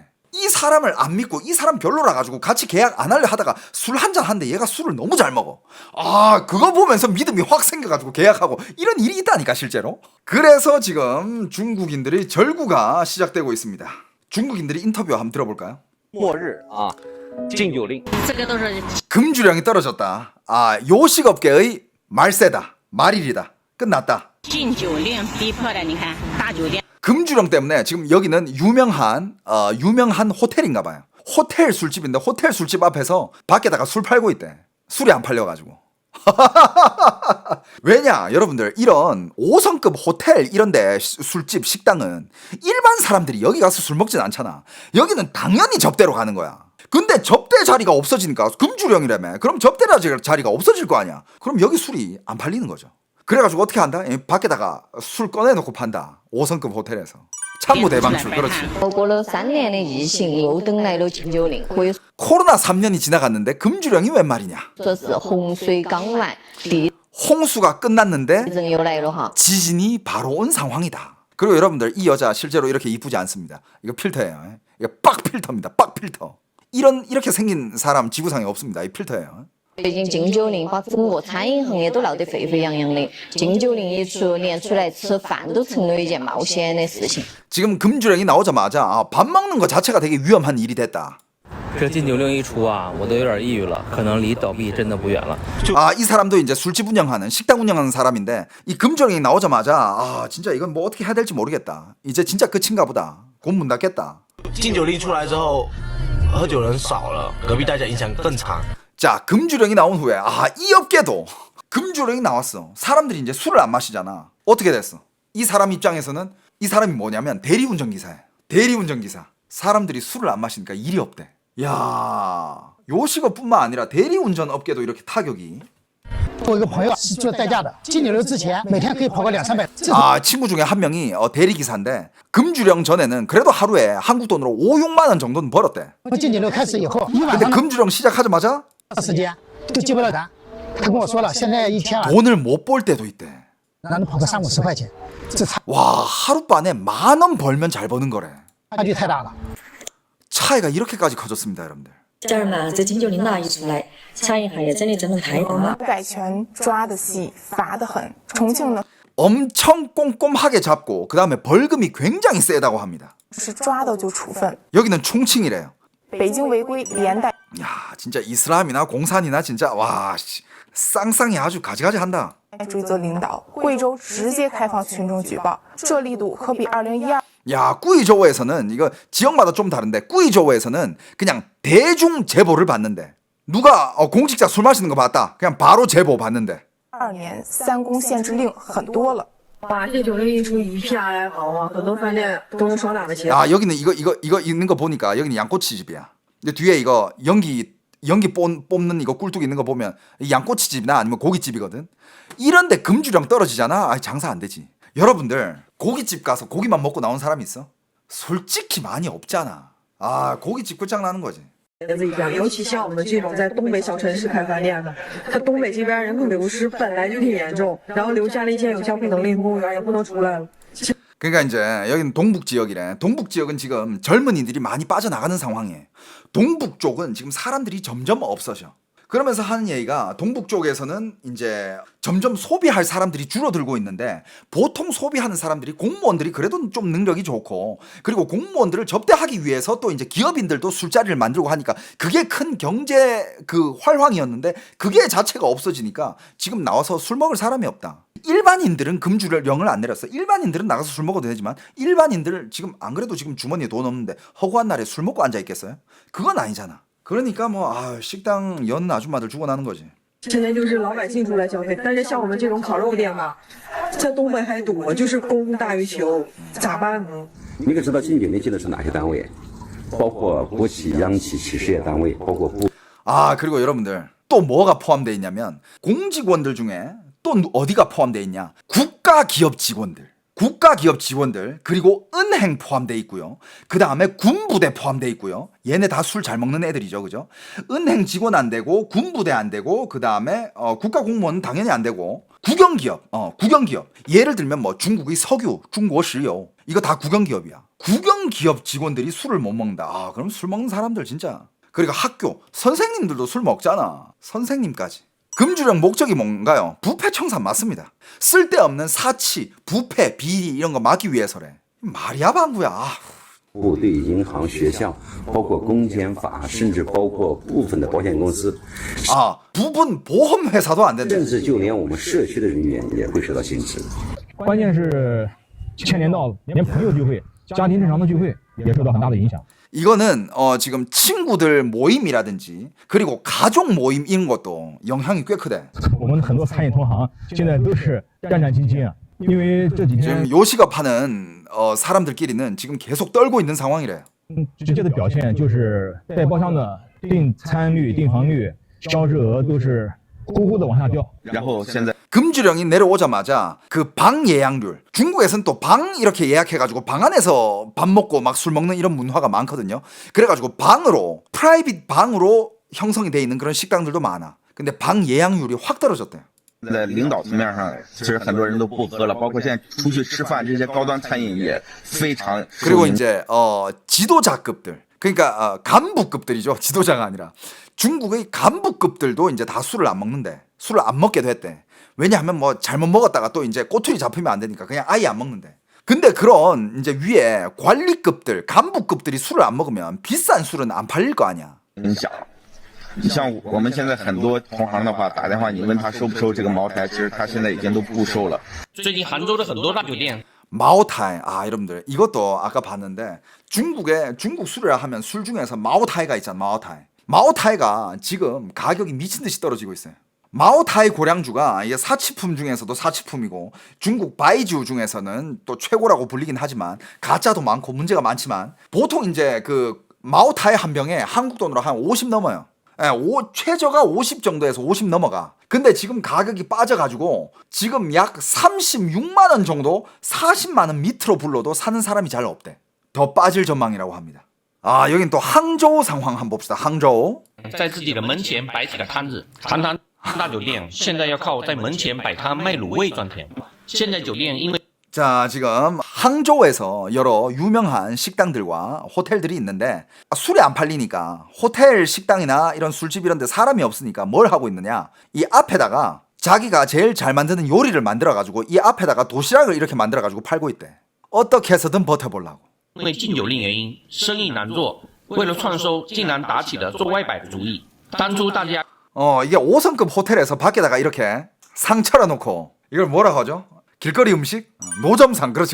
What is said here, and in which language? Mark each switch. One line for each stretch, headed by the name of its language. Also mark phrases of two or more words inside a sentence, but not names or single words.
Korean: 이 사람을 안 믿고 이 사람 별로라 가지고 같이 계약 안 하려 하다가 술 한잔 하는데 얘가 술을 너무 잘 먹어. 아, 그거 보면서 믿음이 확 생겨가지고 계약하고, 이런 일이 있다니까 실제로. 그래서 지금 중국인들의 절구가 시작되고 있습니다. 중국인들이 인터뷰 한번 들어볼까요?
Chinese: 末日啊，禁酒令。
Korean: 금주령이 떨어졌다. 아, 요식업계의 말세다, 말일이다, 끝났다.
Chinese: 禁酒令逼迫的，你看大酒店。
Korean: 금주령 때문에 지금 여기는 유명한 호텔인가 봐요. 호텔 술집인데 호텔 술집 앞에서 밖에다가 술 팔고 있대. 술이 안 팔려가지고. 왜냐, 여러분들, 이런 5성급 호텔 이런데 술집 식당은 일반 사람들이 여기 가서 술 먹진 않잖아. 여기는 당연히 접대로 가는 거야. 근데 접대 자리가 없어지니까, 금주령이라며, 그럼 접대 자리가 없어질 거 아니야. 그럼 여기 술이 안 팔리는 거죠. 그래가지고 어떻게 한다? 밖에다가 술 꺼내놓고 판다. 5성급 호텔에서. 창구 대방출. 그렇지.
Chinese: 我过了3年的疫情，又等来了禁酒令，可以
Korean: 코로나 3년이 지나갔는데 금주령이 웬 말이냐.
Chinese: 说是洪水刚完，地
Korean: 홍수가 끝났는데
Chinese: 震又来了哈。
Korean: 지진이 바로 온 상황이다. 그리고 여러분들, 이 여자 실제로 이렇게 이쁘지 않습니다. 이거 필터예요. 이거 빡 필터입니다. 빡 필터. 이렇게 생긴 사람 지구상에 없습니다. 이 필터예요.
Chinese: 最近禁酒令把整个餐饮行业都闹得沸沸扬扬的，禁酒令一出，连出来吃饭都成了一件冒险的事情。
Korean: 지금 금주령이 나오자마자 밥 먹는 것 자체가 되게 위험한 일이 됐다.
Chinese: 这禁酒令一出啊，我都有点抑郁了，可能离倒闭真的不远了。
Korean: 아, 이 사람도 이제 술집 운영하는, 식당 운영하는 사람인데, 이 금주령이 나오자마자 아, 진짜 이건 뭐 어떻게 해야 될지 모르겠다. 이제 진짜 끝인가 보다. 곧 문 닫겠다.
Chinese: 禁酒令出来之后，喝酒人少了，隔壁大家影响更长。
Korean: 자, 금주령이 나온 후에 이 업계도 금주령이 나왔어. 사람들이 이제 술을 안 마시잖아. 어떻게 됐어? 이 사람 입장에서는 이 사람이 뭐냐면 대리운전기사야. 대리운전기사. 사람들이 술을 안 마시니까 일이 없대. 야, 요식업뿐만 아니라 대리운전 업계도 이렇게 타격이.
Chinese: 我一个朋友是做代驾的，禁酒令之前每天可以跑个200-300。
Korean: 아, 친구 중에 한 명이 대리기사인데 금주령 전에는 그래도 하루에 한국 돈으로 5-6만 원 정도는 벌었대.
Chinese: 禁酒令开始以后，一晚
Korean: 근데
Chinese: 上
Korean: 금주령 시작하자마자
Chinese: 的时间都接不到单。他跟我说了，现在一天晚上
Korean: 돈을 못 벌 때도 있대.
Chinese: 能跑个30-50块钱，这差
Korean: 와, 하룻밤에 10,000원 벌면 잘 버는 거래.
Chinese: 距太大了。
Korean: 차이가 이렇게까지 커졌습니다, 여러분들.
Chinese: 家人们，这禁酒令那一出来，餐饮行业真的太大了。改权抓得细，罚得狠。重庆呢
Korean: 엄청 꼼꼼하게 잡고 그 다음에 벌금이 굉장히 세다고 합니다.
Chinese: 是抓到就处分，
Korean: 여기는 총칭이래요.
Chinese: 北京违规连带
Korean: 야, 진짜 이슬람이나 공산이나 진짜 와, 쌍쌍이 아주 가지가지 한다.
Chinese: 追责领导。贵州直接开放群众举报，这力度可比2012
Korean: 야, 꾸이저우에서는 이거 지역마다 좀 다른데 꾸이저우에서는 그냥 대중 제보를 받는데, 누가 공직자 술 마시는 거 봤다, 그냥 바로 제보 받는데.
Chinese: 年三公限制令很多了。这酒令一出，一片哀嚎啊！很多饭店都能爽打的钱。
Korean: 아, 여기는 이거 있는 거 보니까 여기는 양꼬치 집이야. 근데 뒤에 이거 연기 연기 뽑는 이거 꿀뚝 있는 거 보면 양꼬치집이나 아니면 고깃집이거든. 이런데 금주령 떨어지잖아. 아, 장사 안 되지. 여러분들 고깃집 가서 고기만 먹고 나온 사람이 있어? 솔직히 많이 없잖아. 아, 고깃집 끝장나는 거지.
Chinese: 一样，尤其像我们这种在东北小城市开饭店的，它东北这边人口流失本来就挺严重，然后留下了一些有消费能力的公务员也不能出来了。
Korean: 그러니까 이제 여기는 동북 지역이래. 동북 지역은 지금 젊은이들이 많이 빠져나가는 상황이에요. 동북 쪽은 지금 사람들이 점점 없어져. 그러면서 하는 얘기가 동북 쪽에서는 이제 점점 소비할 사람들이 줄어들고 있는데 보통 소비하는 사람들이 공무원들이 그래도 좀 능력이 좋고 그리고 공무원들을 접대하기 위해서 또 이제 기업인들도 술자리를 만들고 하니까 그게 큰 경제 그 활황이었는데 그게 자체가 없어지니까 지금 나와서 술 먹을 사람이 없다. 일반인들은 금주령을 안 내렸어. 일반인들은 나가서 술 먹어도 되지만 일반인들 지금 안 그래도 지금 주머니에 돈 없는데 허구한 날에 술 먹고 앉아 있겠어요? 그건 아니잖아. 그러니까 뭐 식당 연 아줌마들 죽어나는 거지.
Chinese: 现在就是老百姓出来消费，但是像我们这种烤肉店吧，在东北还多，就是供大于求，咋办呢？你可知道进酒店进的是哪些单位？包括国企、央企、企事业单位，包括部。
Korean: 아, 그리고 여러분들 또 뭐가 포함되어 있냐면 공직원들 중에 또 어디가 포함되어 있냐? 국가기업 직원들 그리고 은행 포함되어 있고요. 그 다음에 군부대 포함되어 있고요. 얘네 다 술 잘 먹는 애들이죠, 그죠? 은행 직원 안 되고 군부대 안 되고 그 다음에 국가공무원 당연히 안 되고 국영기업, 국영기업. 예를 들면 뭐 중국의 석유, 중국石油 이거 다 국영기업이야. 국영기업 직원들이 술을 못 먹는다. 아, 그럼 술 먹는 사람들 진짜. 그리고 학교 선생님들도 술 먹잖아. 선생님까지. 금주령 목적이 뭔가요? 부패 청산 맞습니다. 쓸데없는 사치, 부패, 비리 이런 거 막기 위해서래. 말이야 방구야.
Chinese: 对银行、学校，包括公检法，甚至包括部分的保险公司，
Korean: 아, 부분 보험 회사도 안 된다.
Chinese: 甚至就连我们社区的人员也会受到限制。关键是牵连到连朋友聚会、家庭正常的聚会也受到很大的影响。
Korean: 이거는 지금 친구들 모임이라든지 그리고 가족 모임 이런 것도 영향이 꽤 크대.
Chinese: 我们很多餐饮同行现在都是战战兢兢啊，因为这几天
Korean: 지금 요식업 하는 사람들끼리는 지금 계속 떨고 있는 상황이래요.
Chinese: 直接的表现就是带包厢的订餐率、订房率、销售额都是咕咕的往下掉。然后现在
Korean: 금주령이 내려오자마자 그 방 예약률, 중국에서는 또 방 이렇게 예약해가지고 방 안에서 밥 먹고 막 술 먹는 이런 문화가 많거든요. 그래가지고 방으로 프라이빗 방으로 형성이 돼 있는 그런 식당들도 많아. 근데 방 예약률이 확 떨어졌대요.
Chinese: 在领导层面上，其实很多人都不喝了，包括现在出去吃饭这些高端餐饮也非常。
Korean: 그리고 이제 지도자급들, 그러니까 간부급들이죠. 지도자가 아니라 중국의 간부급들도 이제 다 술을 안 먹는데, 술을 안 먹게 됐대. 왜냐하면 뭐 잘못 먹었다가 또 이제 꼬투리 잡히면 안 되니까 그냥 아예 안 먹는데. 근데 그런 이제 위에 관리급들, 간부급들이 술을 안 먹으면 비싼 술은 안 팔릴 거 아니야.
Chinese: 影响。你像我们现在很多同行的话，打电话你问他收不收这个茅台，其实他现在已经都不收了。最近杭州的很多大酒店
Korean: 마오타이. 아, 여러분들 이것도 아까 봤는데 중국 술이라 하면 술 중에서 마오타이가 있잖아. 마오타이가 지금 가격이 미친 듯이 떨어지고 있어요. 마오타이 고량주가 이게 사치품 중에서도 사치품이고 중국 바이주 중에서는 또 최고라고 불리긴 하지만 가짜도 많고 문제가 많지만 보통 이제 그 마오타이 한 병에 한국 돈으로 한 50 넘어요. 최저가 50 정도에서 50 넘어가. 근데 지금 가격이 빠져가지고 지금 약 36만 원 정도 40만 원 밑으로 불러도 사는 사람이 잘 없대. 더 빠질 전망이라고 합니다. 아, 여긴 또 항저우 상황 한번 봅시다. 항저우.
Chinese: 在自己的门前摆起了摊子，堂堂大酒店现在要靠在门前摆摊卖卤味赚钱。现在酒店因为
Korean: 자, 지금 항저우에서 여러 유명한 식당들과 호텔들이 있는데 술이 안 팔리니까 호텔 식당이나 이런 술집 이런 데 사람이 없으니까 뭘 하고 있느냐, 이 앞에다가 자기가 제일 잘 만드는 요리를 만들어가지고 이 앞에다가 도시락을 이렇게 만들어가지고 팔고 있대. 어떻게 해서든 버텨보려고.
Chinese: 因为禁酒令原因，生意难做，为了创收，竟然打起了做外摆的主意。当初大家
Korean: 이게 5성급 호텔에서 밖에다가 이렇게 상 차려놓고 이걸 뭐라고 하죠? 길거리 음식? 노점상. 그렇지.